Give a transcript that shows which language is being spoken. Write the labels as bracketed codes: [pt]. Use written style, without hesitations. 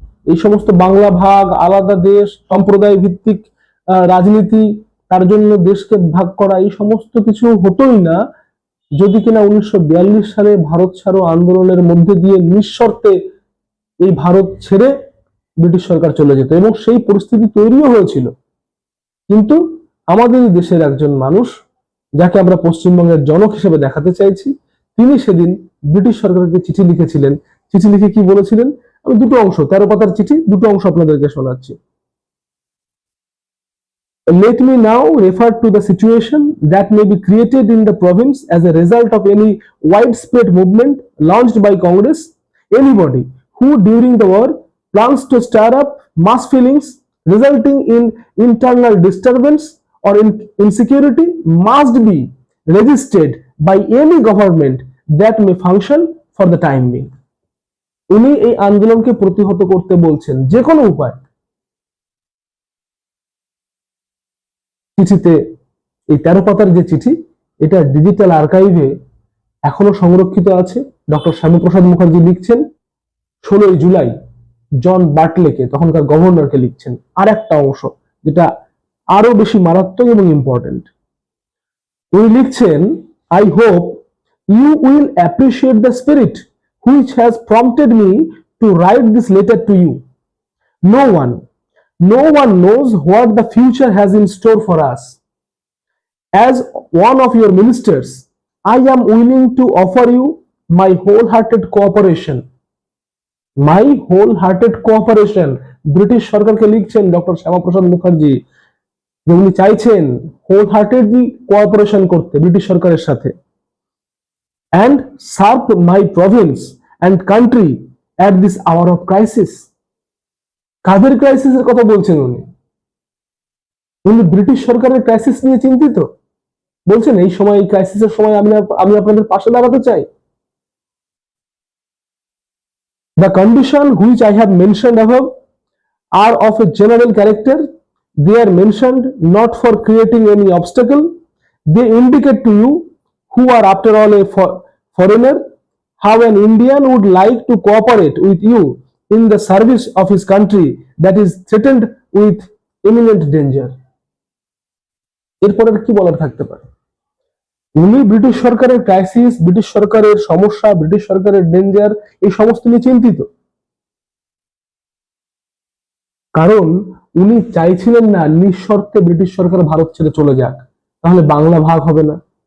[bn] এই সমস্ত বাংলা ভাগ, আলাদা দেশ, সম্প্রদায় ভিত্তিক রাজনীতি, তার জন্য দেশকে ভাগ করা, এই সমস্ত কিছু হতোই না যদি কিনা 1942 সালে ভারত ছাড়ো আন্দোলনের মধ্যে দিয়ে নিঃশর্তে এই ভারত ছেড়ে ব্রিটিশ সরকার চলে যেত, এবং সেই পরিস্থিতি তৈরিও হয়েছিল। কিন্তু আমাদের দেশের একজন মানুষ, যাকে আমরা পশ্চিমবঙ্গের জনক হিসেবে দেখাতে চাইছি, তিনি সেদিন ব্রিটিশ সরকারকে চিঠি লিখেছিলেন। চিঠি লিখে কি বলেছিলেন? আমি দুটো অংশ, 13 পাতার চিঠি, দুটো অংশ আপনাদেরকে শোনাচ্ছি। [en] Let me now refer to the situation that may be created in the province as a result of any widespread movement launched by Congress. Anybody who during the war plans to stir up mass feelings resulting in internal disturbance or insecurity must be resisted by any government that may function for the time being. [bn] উনি এই আন্দোলনকে প্রতিহত করতে বলছেন যে কোনো উপায়। চিঠিতে এই 13 পাতার যে চিঠি, এটা ডিজিটাল আর্কাইভে এখনো সংরক্ষিত আছে। ডক্টর শ্যামাপ্রসাদ মুখার্জি লিখছেন 16 জুলাই জন বার্টলেকে, তখনকার গভর্নরকে লিখছেন। আর একটা অংশ যেটা আরো বেশি মারাত্মক এবং ইম্পর্টেন্ট, উনি লিখছেন, [en] I hope you will appreciate the spirit which has prompted me to write this letter to you. No one knows what the future has in store for us. As one of your ministers, I am willing to offer you my wholehearted cooperation. My wholehearted cooperation. [bn] British সরকারকে লিখছেন doctor Shyamaprasad Mukherjee, যে উনি চাইছেন wholeheartedly cooperation করতে British সরকারের সাথে, [en] and serve my province and country at this hour of crisis. [bn] কাদের ক্রাইসিসের কথা বলছেন উনি? উনি ব্রিটিশ সরকারের ক্রাইসিস নিয়ে চিন্তিত, বলছেন এই সময়, এই ক্রাইসিসের সময় আমি আপনাদের পাশে দাঁড়াতে চাই। [en] The condition which I have mentioned above are of a general character. They are mentioned not for creating any obstacle. They indicate to you, who are after all a foreigner, how an Indian would like to cooperate with you in the service of his country that is threatened with imminent danger. [bn] এরপরে কি বলার থাকতে পারে? উনি British সরকারের crisis, British সরকারের সমস্যা, British সরকারের ডেঞ্জার, এই সমস্ত নিয়ে চিন্তিত। কারণ উনি চাইছিলেন না নিঃশর্তে ব্রিটিশ সরকার ভারত ছেড়ে চলে যাক, তাহলে বাংলা ভাগ হবে না।